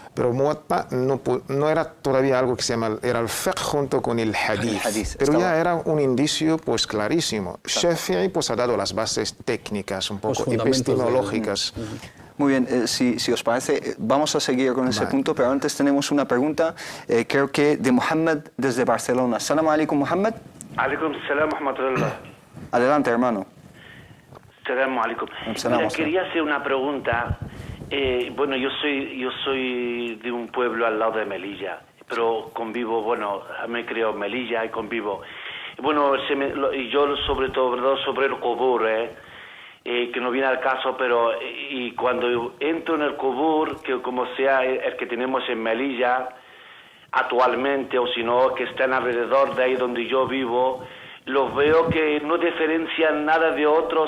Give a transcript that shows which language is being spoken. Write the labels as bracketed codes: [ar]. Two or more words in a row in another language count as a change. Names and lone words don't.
[es] Pero el Muwatta no era todavía algo que se llama, era el fiqh junto con el hadith. Pero ya era un indicio pues clarísimo. Shafi'i pues ha dado las bases técnicas, un poco epistemológicas. Muy bien, si os parece, vamos a seguir con ese punto, pero antes tenemos una pregunta, creo que de Mohammed desde Barcelona. [ar] السلام عليكم, Mohammed. وعليكم السلام ورحمة الله. [es] Adelante, hermano. [ar] السلام عليكم. [es] Mira, quería hacer una pregunta. Bueno, yo soy de un pueblo al lado de Melilla, pero convivo, bueno, me creo en Melilla y convivo. Bueno, y yo sobre todo sobre el Qubur, que no viene al caso, pero y cuando entro en el Qubur, que como sea el que tenemos en Melilla actualmente, o si no, que están alrededor de ahí donde yo vivo, los veo que no diferencian nada de otros.